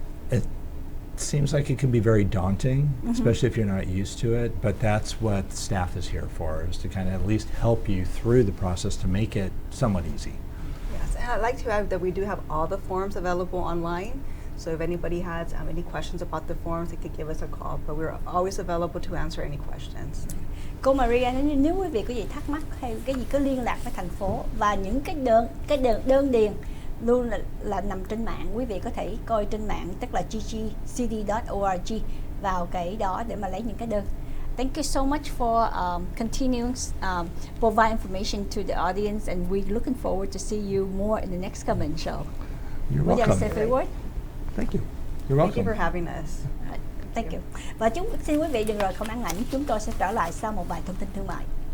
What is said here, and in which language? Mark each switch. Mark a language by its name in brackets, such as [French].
[English] It seems like it can be very daunting, especially if you're not used to it, but that's what staff is here for, is to kind of at least help you through the process to make it somewhat easy. Yes, and I'd like to add that we do have all the forms available online. So if anybody has any questions about the forms, they could give us a call. But we're always available to answer any questions. [Vietnamese] Cô Maria, nếu quý vị có gì thắc mắc hay cái gì cứ liên lạc với thành phố, và những cái đơn điền luôn là nằm trên mạng, quý vị có thể coi trên mạng, tức là ggcd.org, vào cái đó để mà lấy những cái đơn. [English] Thank you so much for continuing provide information to the audience, and we're looking forward to see you more in the next comment show. You're Would you welcome. say a few words? Thank you. You're welcome. Thank you for having us. Thank you. [Vietnamese] Và xin quý vị đừng rời không án ảnh, chúng tôi sẽ trở lại sau một vài thông tin thương mại.